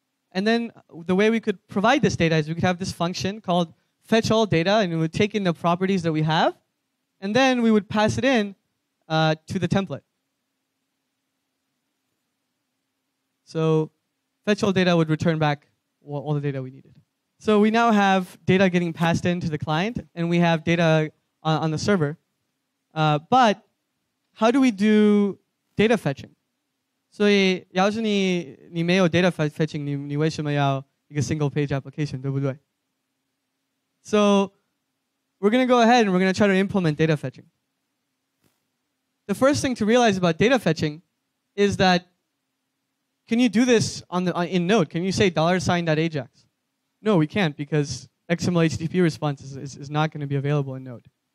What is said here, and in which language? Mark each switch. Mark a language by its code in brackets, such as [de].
[en] And then the way we could provide this data is we could have this function called fetch all data, and it would take in the properties that we have, and then we would pass it in to the template. So fetch all data would return back all the data we needed. So we now have data getting passed in to the client, and we have data on the server. But how do we do data fetching? [zh] 所以要是你没有 data fetching, 你为什么要一个 single page application, 对不对? [en] So we're going to go ahead and we're going to try to implement data fetching. The first thing to realize about data fetching is that, can you do this in Node? Can you say $.ajax? No, we can't, because XML HTTP response is not going to be available in Node.